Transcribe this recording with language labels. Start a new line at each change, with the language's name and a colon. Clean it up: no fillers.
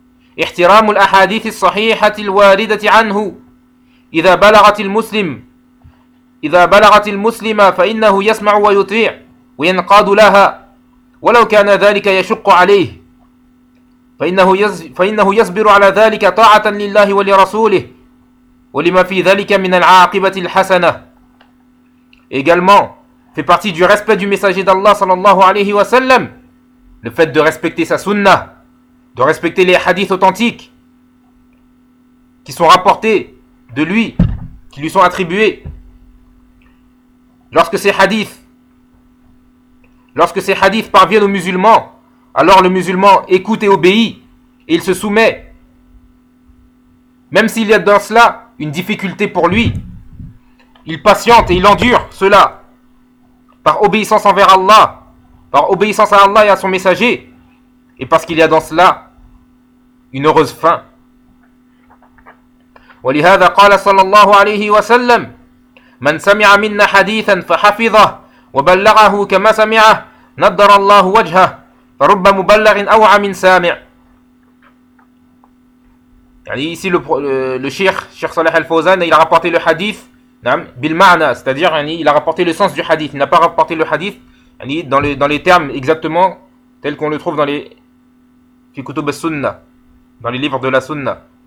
Arabic: احترام الأحاديث الصحيحة الواردة عنه إذا بلغت المسلم فإنه يسمع ويطيع وينقاد لها ولو كان ذلك يشق عليه فإنه يصبر على ذلك طاعة لله ولرسوله ولما في ذلك من العاقبة الحسنة.
French: Également fait partie du respect du messager d'Allah sallallahu alayhi wa sallam le fait de respecter sa sunnah, de respecter les hadiths authentiques qui sont rapportés de lui, qui lui sont attribués. Lorsque ces hadiths parviennent aux musulmans, alors le musulman écoute et obéit et il se soumet, même s'il y a dans cela une difficulté pour lui. Il patiente et il endure cela par obéissance envers Allah, par obéissance à Allah et à son messager, et parce qu'il y a dans cela une heureuse fin.
Arabic: ولهذا قال صلى الله عليه وسلم من سمع منا حديثا فحفظه وبلغه كما سمعه نضر الله وجهه فرب مبلغ اوعى من سامع. يعني
French: ici le cheikh Salah Al-Fawzan, il a rapporté le hadith,
Arabic: n'am, bil ma'na,
French: c'est-à-dire yani il a rapporté le sens du hadith, il n'a pas rapporté le hadith yani dans les termes exactement tels qu'on le trouve dans les
Arabic: fi kutub as-sunnah,
French: dans les livres de la sunna.